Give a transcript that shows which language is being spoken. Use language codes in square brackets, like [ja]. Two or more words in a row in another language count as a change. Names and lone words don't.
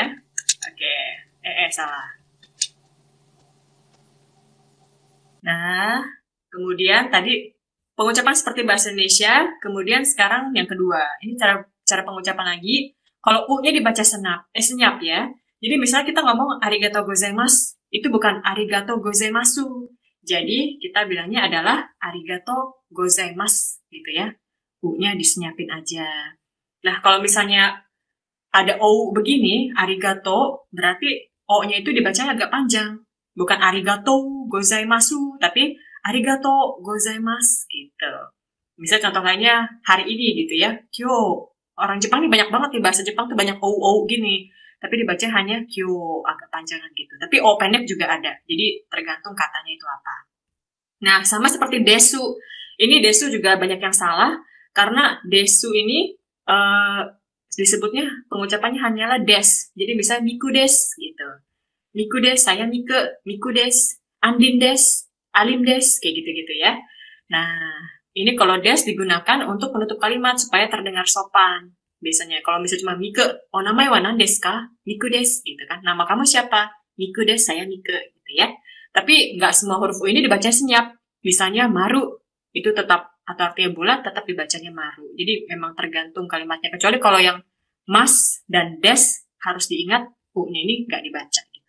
[id] Oke, salah. Nah, kemudian tadi pengucapan seperti bahasa Indonesia, kemudian sekarang yang kedua, ini cara pengucapan lagi. Kalau U-nya dibaca senyap ya. Jadi misalnya kita ngomong [ja] arigatou gozaimasu, [id] itu bukan [ja] arigatou gozaimasu. [id] Jadi kita bilangnya adalah [ja] arigatou gozaimasu [id] gitu ya. U-nya disenyapin aja. Nah, kalau misalnya ada O begini, arigatou, berarti O-nya itu dibacanya agak panjang. Bukan [ja] arigatou gozaimasu, [id] tapi [ja] arigatou gozaimasu [id] gitu. Misalnya contoh lainnya hari ini gitu ya, kyo. Orang Jepang ini banyak banget nih, bahasa Jepang tuh banyak o gini. Tapi dibaca hanya kyo, agak panjangan gitu. Tapi o pendek juga ada. Jadi tergantung katanya itu apa. Nah, sama seperti desu. Ini desu juga banyak yang salah karena desu ini disebutnya pengucapannya hanyalah des. Jadi misalnya [ja] miku des [id] gitu. [ja] Miku des, [id] saya Mike, [ja] miku des, Andin des, Alim des, [id] kayak gitu-gitu ya. Nah, ini kalau des digunakan untuk penutup kalimat supaya terdengar sopan. biasanya. Kalau misalnya cuma Mike, [ja] oh namae wa nan desu ka? Miku desu, [id] gitu kan. Nama kamu siapa? [ja] Miku desu, [id] saya Mike, gitu ya. Tapi nggak semua huruf U ini dibaca senyap. Misalnya Maru, itu tetap, atau artinya bulat, tetap dibacanya Maru. Jadi memang tergantung kalimatnya. Kecuali kalau yang [ja] Mas dan Des, [id] harus diingat, U-nya ini nggak dibaca, gitu.